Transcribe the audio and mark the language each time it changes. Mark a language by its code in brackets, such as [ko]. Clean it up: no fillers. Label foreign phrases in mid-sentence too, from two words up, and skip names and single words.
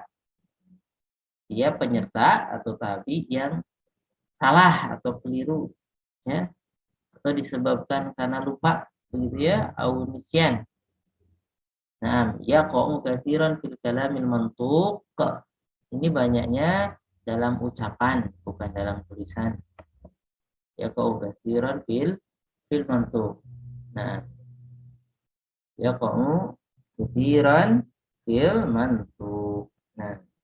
[id] Dia penyerta atau tabi yang salah atau keliru, ya, atau disebabkan karena lupa begitu, ya, [ar] أو نسيان. Nah, يقع كثيرا في الكلام المنطوق. [id] Ini banyaknya dalam ucapan, bukan dalam tulisan. [ar] يقع كثيرا في المنطوق. Nah, يقع كثيرا في المنطوق. Nah,